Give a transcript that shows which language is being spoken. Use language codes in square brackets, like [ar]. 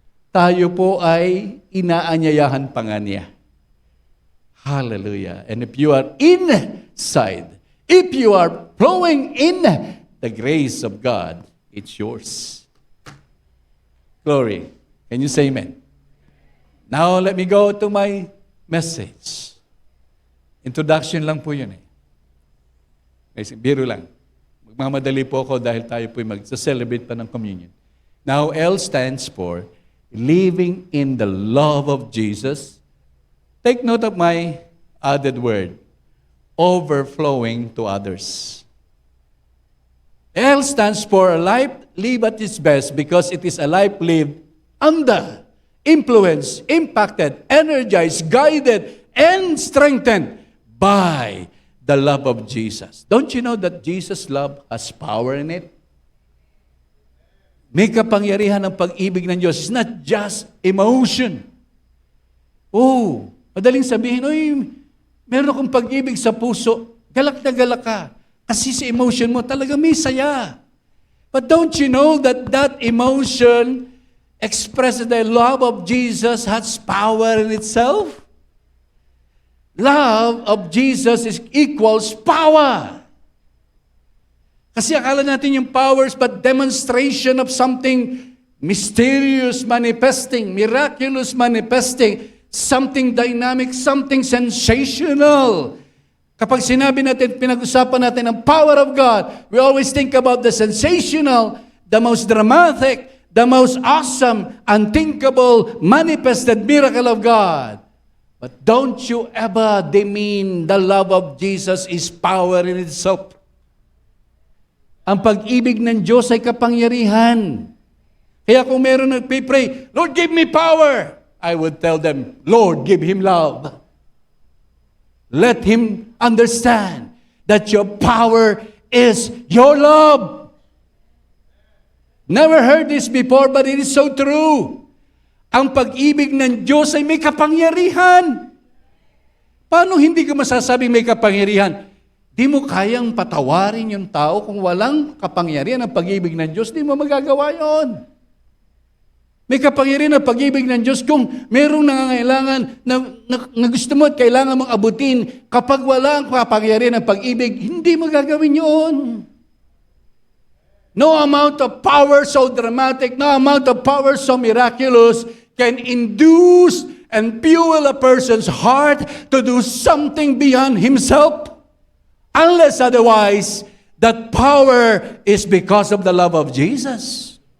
[tl] Tayo po ay inaanyayahan pa nga niya. Hallelujah. [en] And if you are inside, if you are flowing in the grace of God, it's yours. Glory. Can you say amen? Now, let me go to my message. [tl] Introduction lang po yun eh. Biro lang. Magmamadali po ako dahil tayo po mag-celebrate pa ng communion. [en] Now, L stands for living in the love of Jesus. Take note of my added word, overflowing to others. L stands for a life lived at its best because it is a life lived under, influenced, impacted, energized, guided, and strengthened by the love of Jesus. Don't you know that Jesus' love has power in it? [tl] May kapangyarihan ng pag-ibig ng Diyos. [en] It's not just emotion. [tl] Oh, madaling sabihin, meron akong pag-ibig sa puso. Galak na galak ka. Kasi sa emotion mo, talaga may saya. [en] But don't you know that that emotion expresses the love of Jesus has power in itself? Love of Jesus equals power. [tl] Kasi akala natin yung [en] powers but demonstration of something mysterious manifesting, miraculous manifesting, something dynamic, something sensational. [tl] Kapag sinabi natin, pinag-usapan natin ang [en] power of God, we always think about the sensational, the most dramatic, the most awesome, unthinkable, manifested miracle of God. But don't you ever demean the love of Jesus is power in itself. [tl] Ang pag-ibig ng Diyos ay kapangyarihan. Kaya kung meron nagpipray, [en] Lord, give me power, I would tell them, Lord, give him love. Let him understand that your power is your love. Never heard this before, but it is so true. [tl] Ang pag-ibig ng Diyos ay may kapangyarihan. Paano hindi ka masasabing may kapangyarihan? Di mo kayang patawarin yung tao kung walang kapangyarihan ng pag-ibig ng Diyos, di mo magagawa yon. May kapangyarihan ng pag-ibig ng Diyos kung merong nangangailangan na gusto mo at kailangan mong abutin. Kapag walang kapangyarihan ng pag-ibig, hindi mo gagawin yun. [en] No amount of power so dramatic, no amount of power so miraculous can induce and fuel a person's heart to do something beyond himself. Unless otherwise, That power is because of the love of Jesus.